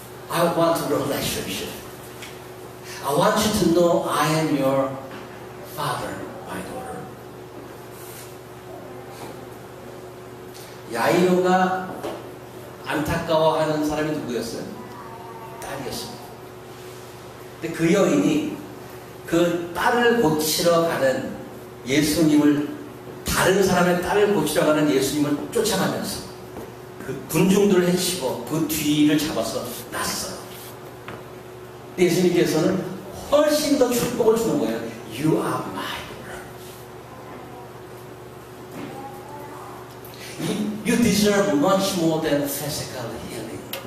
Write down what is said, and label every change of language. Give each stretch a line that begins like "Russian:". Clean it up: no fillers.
English: I want a relationship. I want you to know I am your father, my daughter.
Korean: 야이로가 안타까워하는 사람이 누구였어요? 딸이었습니다. 근데 그 여인이 그 딸을 고치러 가는 예수님을, 다른 사람의 딸을 고치러 가는 예수님을 쫓아가면서 그 군중들을 해치고 그 뒤를 잡아서 났어요. 예수님께서는 훨씬 더 축복을 주는 거예요.
English: You are my daughter. You deserve deserve much more than physical healing.